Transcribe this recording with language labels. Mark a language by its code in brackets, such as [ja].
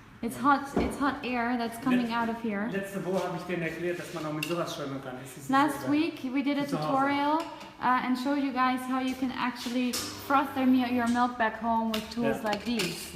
[en] It's hot air that's coming out of here. [de] Letzte Woche habe ich denen erklärt, dass man auch mit sowas schäumen kann. [en] Last week we did a tutorial and showed you guys how you can actually froth your milk back home with tools like these.